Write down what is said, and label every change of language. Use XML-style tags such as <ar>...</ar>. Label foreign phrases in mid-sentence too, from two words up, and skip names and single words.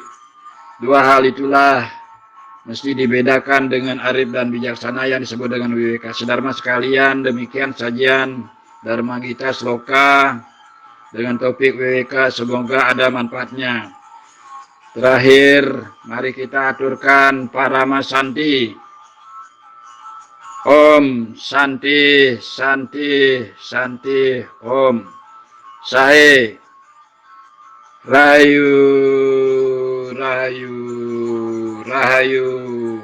<id>Dua hal itulah mesti dibedakan dengan arif dan bijaksana yang disebut dengan WWK. Sedharma sekalian, demikian sajian Dharma Gita Sloka dengan topik WWK, semoga ada manfaatnya. Terakhir, mari kita aturkan Parama Santi.</id> <sa>Om Santi, Santi, Santi, Om.</sa> <jv>Sahe, Rahayu, Rahayu, Rahayu.</jv>